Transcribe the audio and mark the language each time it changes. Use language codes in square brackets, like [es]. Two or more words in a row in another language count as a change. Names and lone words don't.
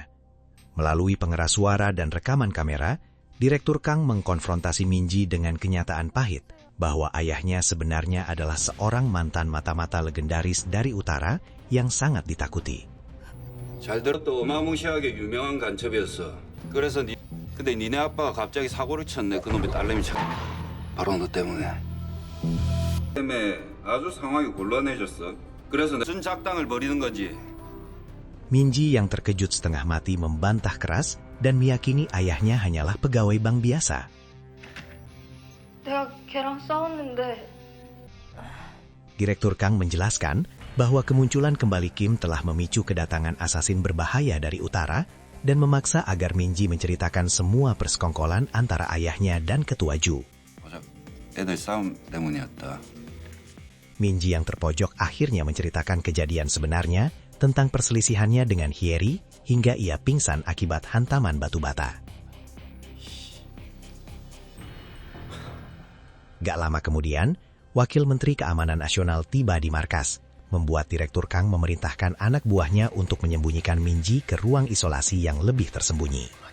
[id] Melalui pengeras suara dan rekaman kamera, Direktur Kang mengkonfrontasi Minji dengan kenyataan pahit bahwa ayahnya sebenarnya adalah seorang mantan mata-mata legendaris dari utara yang sangat ditakuti. [ko] 잘 들었도 어마무시하게 유명한 간첩이었어. 그래서 근데 니네 아빠가 갑자기 사고를 쳤네. 그놈의 딸내미 참. 바로 너 때문에. 때문에 아주 상황이 곤란해졌어. 그래서 무슨 작당을 벌이는 거지. [id] Minji yang terkejut setengah mati membantah keras dan meyakini ayahnya hanyalah pegawai bank biasa. [ko] 내가 걔랑 싸웠는데 [id] Direktur Kang menjelaskan bahwa kemunculan kembali Kim telah memicu kedatangan asasin berbahaya dari utara dan memaksa agar Minji menceritakan semua persekongkolan antara ayahnya dan ketua Ju. [ko] 애들 싸움 때문이었다. [id] Minji yang terpojok akhirnya menceritakan kejadian sebenarnya tentang perselisihannya dengan Hyeri hingga ia pingsan akibat hantaman batu bata. Gak lama kemudian, Wakil Menteri Keamanan Nasional tiba di markas, membuat Direktur Kang memerintahkan anak buahnya untuk menyembunyikan Minji ke ruang isolasi yang lebih tersembunyi.